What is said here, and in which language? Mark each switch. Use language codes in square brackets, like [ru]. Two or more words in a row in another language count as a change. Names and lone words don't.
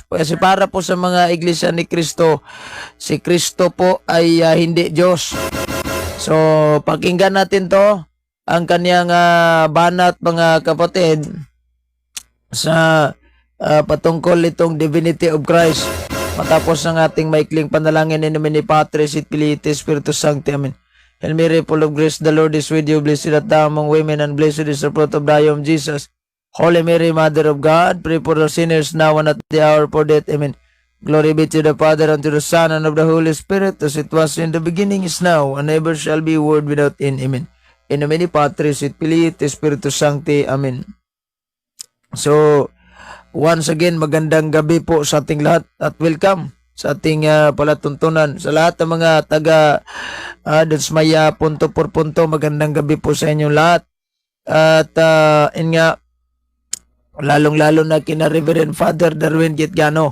[tl] Kasi para po sa mga iglesia ni Kristo, si Kristo po ay hindi Diyos. So pakinggan natin to, ang kaniyang banat mga kapatid sa patungkol itong [en] divinity of Christ. [tl] Matapos ng ating maikling panalangin [la] in nomine Patris et Filii et Spiritus Sancti. Amen. [en] Hail Mary, full of grace, the Lord is with you. Blessed art thou among women, and blessed is the fruit of thy womb, Jesus. Holy Mary, Mother of God, pray for us sinners now and at the hour of death. Amen. Glory be to the Father, and to the Son, and of the Holy Spirit, as it was in the beginning, is now, and ever shall be, world without end. Amen. [la] In nomine Patris et Filii et Spiritus Sancti. Amen. [en] So, once again, [tl] magandang gabi po sa ating lahat at welcome sa ating palatuntunan. Sa lahat ng mga taga Dasmaya, [es] punto por punto, [tl] magandang gabi po sa inyong lahat. At lalong-lalo na kina Reverend Father Darwin Gitgano.